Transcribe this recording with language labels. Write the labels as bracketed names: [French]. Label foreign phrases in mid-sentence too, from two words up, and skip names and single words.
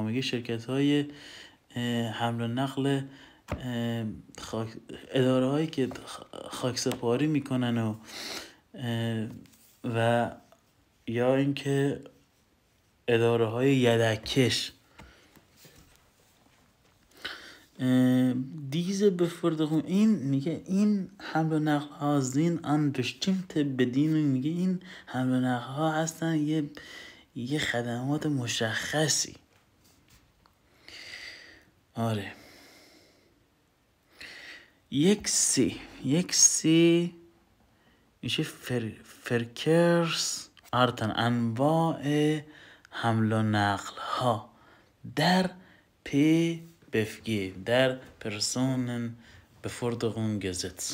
[Persian] میگه شرکت های حمل و نقل اداره هایی که خاکسپاری میکنن و یا اینکه اداره های یدککش. [German] diese Beförderung [Persian] این میگه این حمل و نقل ها [German] sind an bestimmte Bedingungen. [Persian] میگه این حمل و نقل ها هستن یه خدمات مشخصی. آره. 1 3 میشه Verkehrsarten انواع حمل و نقل ها در PBFG در Personenbeförderungsgesetz.